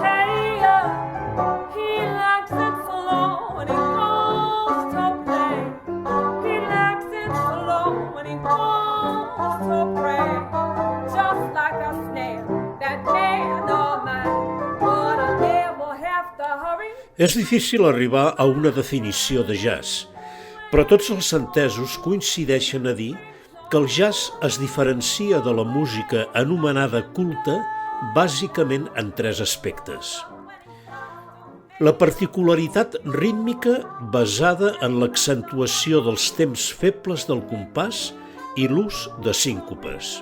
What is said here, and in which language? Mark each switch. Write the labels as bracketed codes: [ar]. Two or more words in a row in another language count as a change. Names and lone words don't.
[en] Hey, he likes it slow when he goes to play. He likes it slow when he goes to pray. Just like a snail, that man of mine would never have to hurry. [ca] És difícil arribar a una definició de jazz, però tots els entesos coincideixen a dir que el jazz es diferencia de la música anomenada culta bàsicament en tres aspectes. La particularitat rítmica basada en l'accentuació dels temps febles del compàs i l'ús de síncopes.